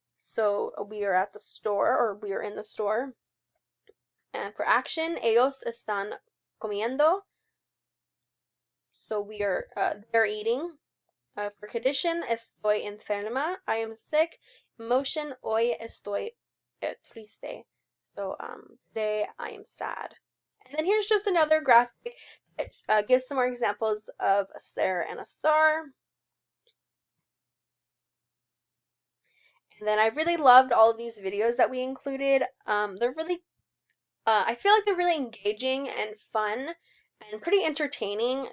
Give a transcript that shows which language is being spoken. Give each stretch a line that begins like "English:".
English: So we are at the store, or we are in the store. And for action,
Spanish: ellos están comiendo.
English: So they're eating. For condition,
Spanish: estoy enferma.
English: I am sick.
Spanish: Emotion, hoy estoy triste.
English: So today I am sad. And then here's just another graphic that gives some more examples of a ser and a star. And then I really loved all of these videos that we included. They're really, I feel like they're really engaging and fun and pretty entertaining.